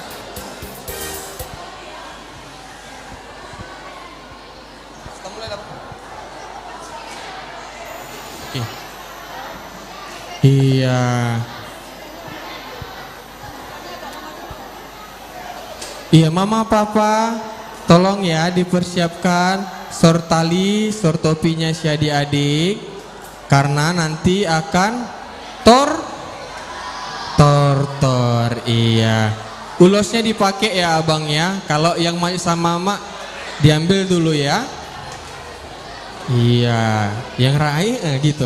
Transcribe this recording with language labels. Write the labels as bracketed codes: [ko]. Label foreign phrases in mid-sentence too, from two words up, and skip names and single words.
[id] Iya. Iya, mama, papa, tolong ya dipersiapkan sor tali, sor topinya si adik-adik, karena nanti akan tor. Iya. Ulosnya dipakai ya abang ya. Kalau yang maju sama mama diambil dulu ya. Iya, yang gitu.